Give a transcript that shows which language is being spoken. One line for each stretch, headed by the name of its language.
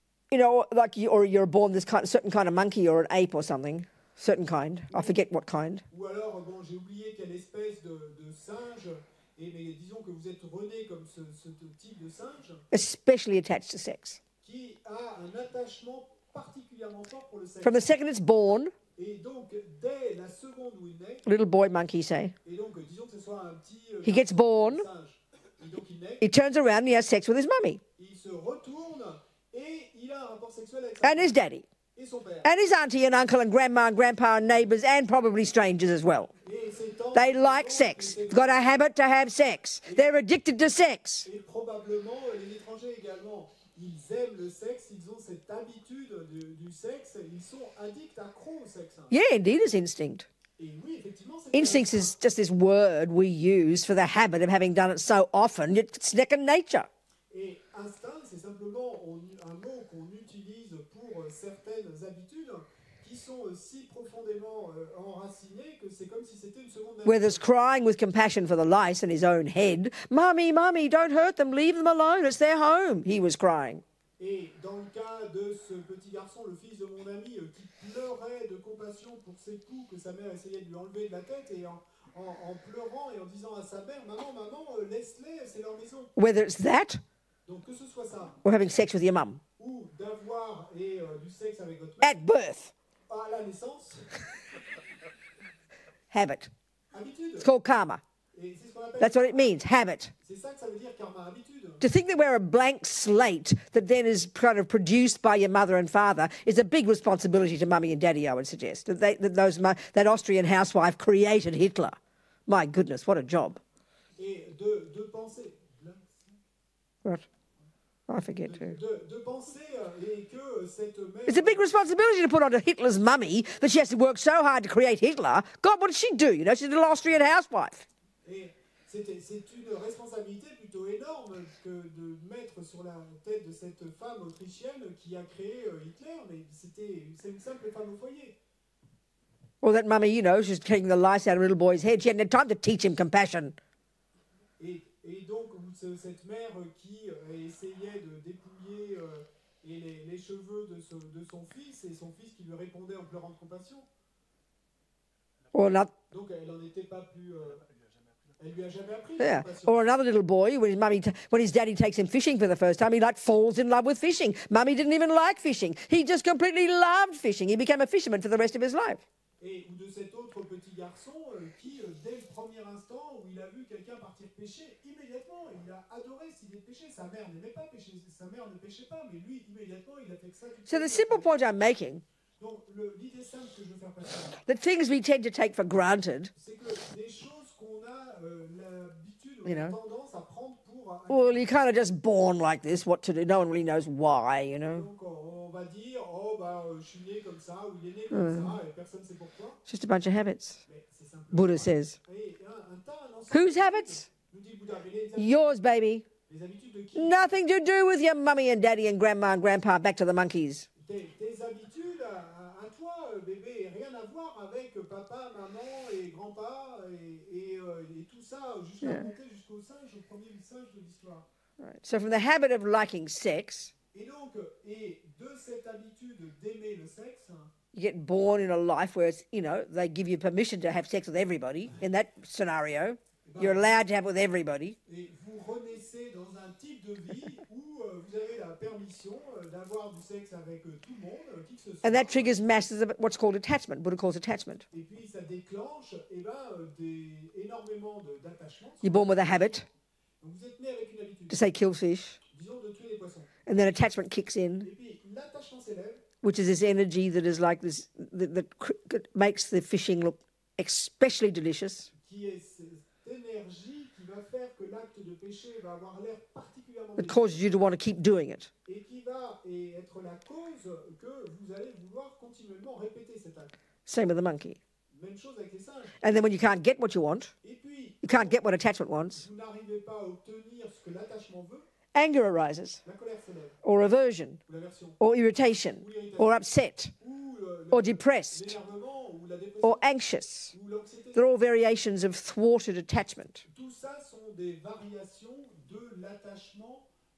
English: You know, like you're born this certain kind of monkey or an ape or something, certain kind. I forget what kind.
French: Ou alors, bon, j'ai oublié quelle espèce de singe, mais disons que vous êtes rené comme ce type de singe.
English: Especially attached to sex.
French: Qui a un attachement particulièrement fort pour le sexe.
English: From the second it's born,
French: et donc, dès la seconde où il naît,
English: little boy monkey say,
French: et donc, disons que ce soit un petit
English: he gets born,
French: singe, et donc il naît,
English: he turns around and he has sex with his mummy
French: il se retourne et il a un rapport sexuel avec sa
English: and his daddy
French: et son père.
English: and his auntie and uncle and grandma and grandpa and neighbours and probably strangers as well.
French: Et ses tantes,
English: They like sex. They've got a habit to have sex. They're addicted to sex.
French: et probablement les étrangers également. Ils aiment le sexe, ils ont cette habitude du sexe, ils sont addicts, accros au sexe.
English: Yeah, indeed, it's instinct.
French: Et oui, effectivement, c'est
English: Instinct is just this word we use for the habit of having done it so often. It's second nature.
French: Et instinct, c'est simplement un mot qu'on utilise pour certaines habitudes qui sont si profondément enracinées que c'est comme si c'était une seconde nature.
English: Where there's crying with compassion for the lice in his own head. Mummy, mummy, don't hurt them. Leave them alone. It's their home. He was crying.
French: Et dans le cas de ce petit garçon, le fils de mon ami, qui pleurait de compassion pour ses poux que sa mère essayait de lui enlever de la tête et en pleurant et en disant à sa mère, maman, laisse-les, c'est leur maison.
English: Whether it's that
French: Donc que ce soit ça,
English: or having sex with your mum
French: ou d'avoir du sexe avec votre mère
English: at birth.
French: à la naissance,
English: Habit.
French: habitude.
English: It's called karma.
French: Et c'est ce qu'on appelle.
English: That's what it means, habit.
French: C'est ça que ça veut dire karma, habitude.
English: To think that we're a blank slate that then is kind of produced by your mother and father is a big responsibility to mummy and daddy, I would suggest. That Austrian housewife created Hitler. My goodness, what a job.
French: Et de penser.
English: What? I forget too.
French: De penser et que cette mère.
English: It's a big responsibility to put onto Hitler's mummy that she has to work so hard to create Hitler. God, what did she do? You know, she's a little Austrian housewife.
French: Et c'est une responsabilité plutôt énorme que de mettre sur la tête de cette femme autrichienne qui a créé Hitler, mais c'est une simple femme au foyer.
English: Or that mummy, you know, she's taking the lice out of a little boy's head. She hadn't had time to teach him compassion.
French: Et donc, cette mère qui essayait de dépouiller les cheveux de son fils, et son fils qui lui répondait en pleurant de compassion. Donc, elle n'en était pas plus... elle lui a jamais appris la compassion.
English: Or another little boy, when his daddy takes him fishing for the first time, he falls in love with fishing. Mummy didn't even like fishing. He just completely loved fishing. He became a fisherman for the rest of his life.
French: Ou de cet autre petit garçon qui, dès le premier instant où il a vu quelqu'un partir pêcher, immédiatement, il a adoré cette idée de pêcher. Sa mère n'aimait pas pêcher, sa mère ne pêchait pas, mais lui, immédiatement, il a fait que ça.
English: So the simple point I'm making,
French: donc, l'idée simple que je veux faire passer,
English: the things we tend to take for granted,
French: c'est que des choses qu'on a l'habitude, on a tendance à prendre pour...
English: well, you're kind of just born like this, what to do. No one really knows why, you know.
French: Donc, on va dire, je suis né comme ça, ou il est né comme ça, et personne ne sait pourquoi.
English: It's just a bunch of habits, Buddha says. Whose habits? Yours, baby. Nothing to do with your mummy and daddy and grandma and grandpa. Back to the monkeys.
French: Tes habitudes à toi, bébé, rien à voir avec papa, maman et grand-pa et tout ça, jusqu'à monter jusqu'au singe, au premier singe de l'histoire.
English: Right. So from the habit of liking sex,
French: et donc, de cette habitude d'aimer le sexe,
English: you get born in a life where it's, you know, they give you permission to have sex with everybody. In that scenario, you're allowed to have with everybody.
French: Et vous renaissez dans un type de vie où vous avez la permission d'avoir du sexe avec tout le monde, qui que ce soit.
English: And that triggers masses of what's called attachment. Buddha calls attachment.
French: Et puis ça déclenche énormément d'attachement.
English: You're born with a habit.
French: Donc vous êtes né avec une habitude.
English: To say kill fish.
French: Disons de tuer les poissons.
English: And then attachment kicks in.
French: Et puis l'attachement s'élève.
English: Which is this energy that is like this, that makes the fishing look especially delicious.
French: Qui est cette énergie qui va faire que l'acte de pêcher va avoir l'air particulièrement
English: It causes you to want to keep doing it.
French: Et qui va être la cause que vous allez vouloir continuellement répéter cet acte.
English: Same with the monkey.
French: Même chose avec les singes.
English: And then when you can't get what you want,
French: Et puis,
English: you can't get what attachment wants,
French: vous n'arrivez pas à obtenir ce que l'attachement veut,
English: anger arises,
French: la colère s'élève,
English: or aversion,
French: ou l'aversion,
English: or irritation, or upset, or depressed,
French: l'énervement, ou la dépression,
English: or anxious.
French: ou l'anxiété.
English: They're all variations of thwarted attachment.
French: Tout ça sont des variations de l'attachement